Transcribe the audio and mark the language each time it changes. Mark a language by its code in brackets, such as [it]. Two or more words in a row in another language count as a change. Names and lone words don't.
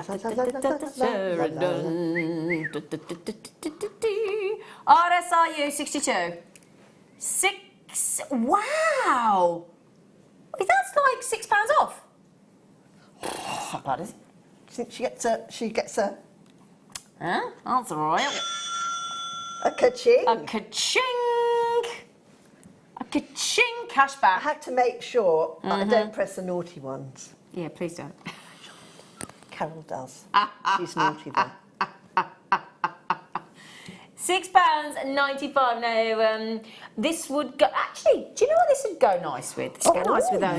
[en] RSRU 62. Wow. That's like £6 off. Not bad, is it? Do you think she gets a Huh? That's all right. a ka-ching? A ka-ching. A ka-ching cash I back. have to make sure I don't press the naughty ones. Yeah, please don't. Carol does. She's naughty then. £6.95. Now, this would go. Actually, do you know what this would go nice with? This would go nice with those